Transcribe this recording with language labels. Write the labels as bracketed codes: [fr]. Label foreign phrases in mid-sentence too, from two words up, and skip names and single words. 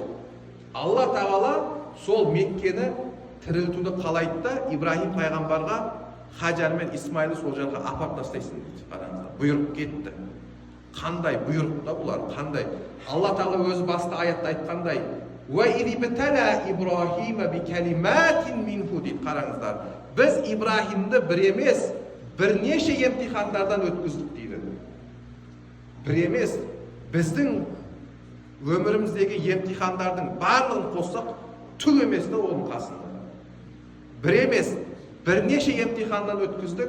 [kk] Алла тағала сол Меккені тірілтуді қалайды да, Ибрахим пайғамбарға Хаджар мен Исмайлы сол жаққа апарып тастайсың дейді. Қараңыздар, бұйырып кетті. Қандай бұйырып та бұлар, қандай. Алла тағала өзі басты аятта айтқандай, [ar] وَإِذِ ابْتَلَى إِبْرَاهِيمَ بِكَلِمَاتٍ مِنْهُ дейді. [kk] Қараңыздар, біз Ибрахимді бір емес, бірнеше емтихандардан өткіздік дейді. Бір емес, біздің өміріміздегі емтихандардың барлығын қоссақ, түк емес те оның қасында. Бір емес, бірнеше емтихандан өткіздік.